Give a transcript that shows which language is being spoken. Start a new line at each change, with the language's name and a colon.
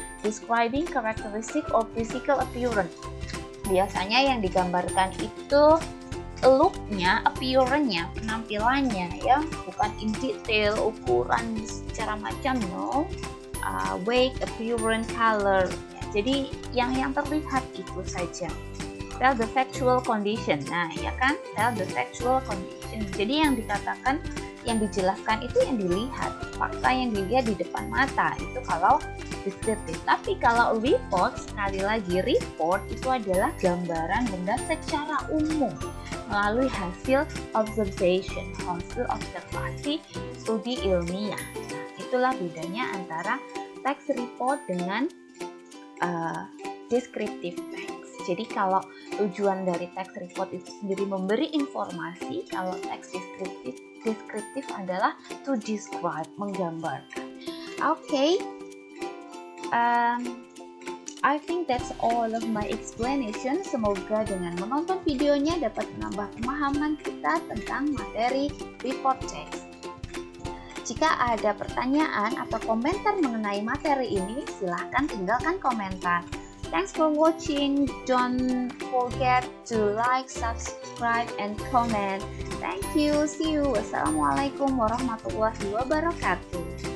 English: Describing characteristic or physical appearance.
Indonesian: Biasanya yang digambarkan itu
English: look-
Indonesian: nya,
English: appearance-
Indonesian: nya, penampilannya ya, bukan
English: in detail
Indonesian: ukuran secara macam, no.
English: Weight, appearance, color.
Indonesian: Ya, jadi yang terlihat itu saja.
English: Tell the factual condition.
Indonesian: Nah, ya kan?
English: Tell the factual condition.
Indonesian: Jadi yang dikatakan, yang dijelaskan itu yang dilihat, fakta yang dilihat di depan mata itu kalau deskriptif. Tapi kalau report, sekali lagi report itu adalah gambaran benda secara umum melalui hasil observation, hasil observasi studi ilmiah. Nah, itulah bedanya antara text report dengan descriptive text. Jadi kalau tujuan dari text report itu sendiri memberi informasi, kalau text deskriptif adalah
English: to describe,
Indonesian: menggambarkan.
English: Okay, I think that's all of my explanation.
Indonesian: Semoga dengan menonton videonya dapat menambah pemahaman kita tentang materi report text. Jika ada pertanyaan atau komentar mengenai materi ini, silahkan tinggalkan komentar.
English: Thanks for watching. Don't forget to like, subscribe, and comment. Thank you. See you.
Arabic: Wassalamualaikum warahmatullahi wabarakatuh.